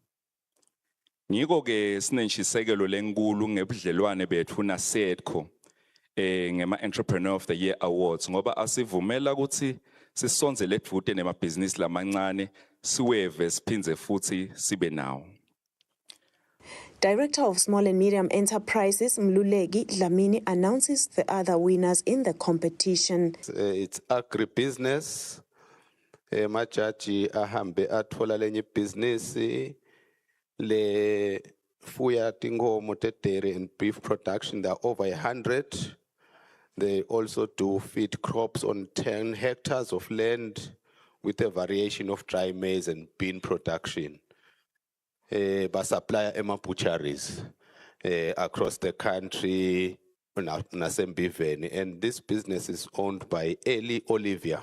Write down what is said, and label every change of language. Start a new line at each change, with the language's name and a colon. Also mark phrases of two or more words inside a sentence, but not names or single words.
Swati: Ngiko ke sinentshisekelo lenkulu ngebudlelwane bethu na SEDCO ngema Entrepreneur of the Year Awards ngoba asivumela ukuthi sisonzele edvute nemabhizinisi lamancane siweve siphinze futhi sibe nawo.
English: Director of Small and Medium Enterprises, Mluleki Dlamini, announces the other winners in the competition. It's agribusiness.
Swati: Majaji ahambe atfola lenye business le fuya tingomo
English: dairy and beef production. There are over 100. They also do feed crops on 10 hectares of land with a variation of dry maize and bean production. Supply Emma butcheries across the country, and this business is owned by Eli Olivia.